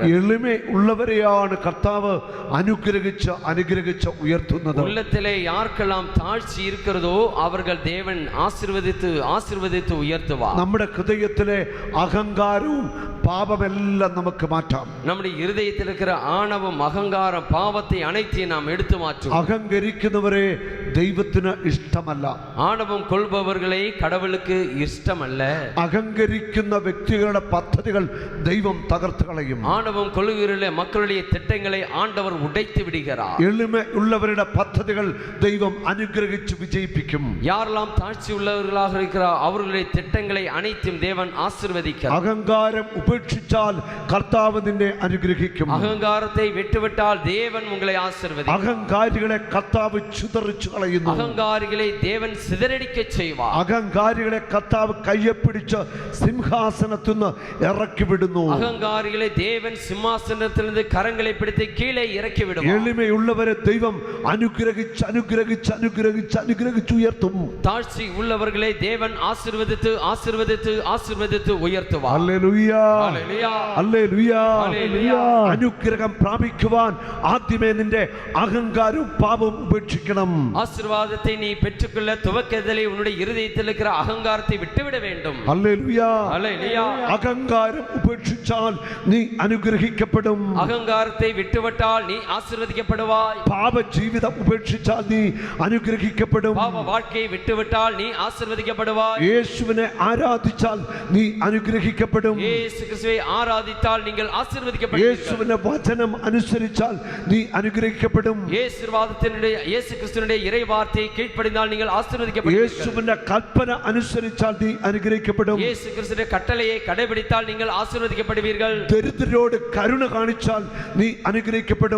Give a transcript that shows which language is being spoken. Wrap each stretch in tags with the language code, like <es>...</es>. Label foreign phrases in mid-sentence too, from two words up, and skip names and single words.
<ml>എളിമ ഉള്ളവരെയാണ് കർത്താവ് അനുഗ്രഹിച്ച് ഉയർത്തുന്നത്.</ml> <ta>உள்ளத்திலே யாருக்கெல்லாம் தாழ்ச்சி இருக்கிறதோ அவர்கள் தேவன் ஆசீர்வதித்து உயர்த்துவார்.</ta> <ml>നമ്മുടെ ഹൃദയത്തിലെ അഹങ്കാരവും പാപമെല്ലാം നമുക്ക് മാറ്റാം.</ml> <ta>நம்முடைய இருதயத்தில் இருக்கிற ஆணவம், அகங்காரம், பாவத்தை அனைத்தையும் நாம் எடுத்து மாற்றுவோம்.</ta> <ml>അഹങ്കരിക്കുന്നവരെ ദൈവത്തിന് ഇഷ്ടമല്ല.</ml> <ta>ஆணவம் கொள்பவர்களை கடவுளுக்கு இஷ்டமல்ல.</ta> <ml>അഹങ്കരിക്കുന്ന വ്യക്തികളുടെ പദ്ധതികൾ ദൈവം തകർത്ത് കളയും.</ml> <ta>ஆணவம் கொள்ளுகிற மக்களுடைய திட்டங்களை ஆண்டவர் உடைத்து விடுகிறார்.</ta> <ml>എളിമ ഉള്ളവരുടെ പദ്ധതികൾ ദൈവം അനുഗ്രഹിച്ച് വിജയിപ്പിക്കും.</ml> <ta>யாரெல்லாம் தாழ்ச்சி உள்ளவர்களாக இருக்கிறார் அவர்களுடைய திட்டங்களை அனைத்தும் தேவன் ஆசீர்வதிக்கிறார்.</ta> <ml>അഹങ്കാരം ഉപേക്ഷിച്ചാൽ കർത്താവ് നിന്നെ അനുഗ്രഹിക്കും.</ml> <ta>அகங்காரத்தை விட்டுவிட்டால் தேவன் உங்களை ஆசீர்வதிப்பார்.</ta> <ml>അഹങ്കാരികളെ കർത്താവ് ചിതറിച്ചു കളയുന്നു.</ml> <ta>அகங்காரிகளை தேவன் சிதறடிக்க செய்வார்.</ta> <ml>അഹങ്കാരികളെ കർത്താവ് കയ്യെ പിടിച്ച് സിംഹാസനത്തിൽ നിന്ന് ഇറക്കി വിടുന്നു.</ml> <ta>அகங்காரிகளை தேவன் சிம்மாசனத்திலிருந்து கரங்களை பிடித்து கீழே இறக்கி விடுவார்.</ta> <ml>എളിമയുള്ളവരെ ദൈവം അനുഗ്രഹിച്ച് ഉയർത്തും.</ml> <ta>தாழ்ச்சி உள்ளவர்களை தேவன் ஆசீர்வதித்து உயர்த்துவார்.</ta> <ml>ഹല്ലേലൂയ. ഹല്ലേലൂയ. ഹല്ലേലൂയ. ഹല്ലേലൂയ. അനുഗ്രഹം പ്രാപിക്കുവാൻ ആദ്യമേ നിന്റെ അഹങ്കാരവും പാപവും ഉപേക്ഷിക്കണം.</ml> <ta>ஆசீர்வாதத்தை நீ பெற்றுக்கொள்ள துவக்கத்திலே உன்னுடைய இருதயத்தில் இருக்கிற அகங்காரத்தை விட்டுவிட வேண்டும்.</ta> <ml>ഹല്ലേലൂയ.</ml> <ta>ஹல்லேலூயா.</ta> <ml>അഹങ്കാരം ഉപേക്ഷിച്ചാൽ നീ അനുഗ്രഹിക്കപ്പെടും.</ml> <ta>அகங்காரத்தை விட்டுவிட்டால் நீ ஆசீர்வதிக்கப்படுவாய்.</ta> <ml>പാപ ജീവിതം ഉപേക്ഷിച്ചാൽ നീ അനുഗ്രഹിക്കപ്പെടും.</ml> <ta>பாவ வாழ்க்கையை விட்டுவிட்டால் நீ ஆசீர்வதிக்கப்படுவாய்.</ta> <ml>യേശുവിനെ ആരാധിച്ചാൽ നീ അനുഗ്രഹിക്കപ്പെടും.</ml> <ta>இயேசு கிறிஸ்துவை ஆராதித்தால் நீங்கள் ஆசீர்வதிக்கப்படுவீர்கள்.</ta> <ml>യേശുവിന്റെ വചനം അനുസരിച്ചാൽ നീ അനുഗ്രഹിക്കപ്പെടും.</ml> <ta>இயேசு கிறிஸ்துவினுடைய இறை வார்த்தையை கீழ்ப்படிந்தால் நீங்கள் ஆசீர்வதிக்கப்படுவீர்கள்.</ta> <ml>യേശുവിന്റെ കൽപ്പന അനുസരിച്ചാൽ നീ അനുഗ്രഹിക്കപ്പെടും.</ml> <ta>இயேசு கிறிஸ்துவின் கட்டளையை கடைபிடித்தால் நீங்கள் ஆசீர்வதிக்கப்படுவீர்கள்.</ta> <ml>ദരിദ്രരോട് കരുണ കാണിച്ചാൽ നീ അനുഗ്രഹിക്കപ്പെടും.</ml>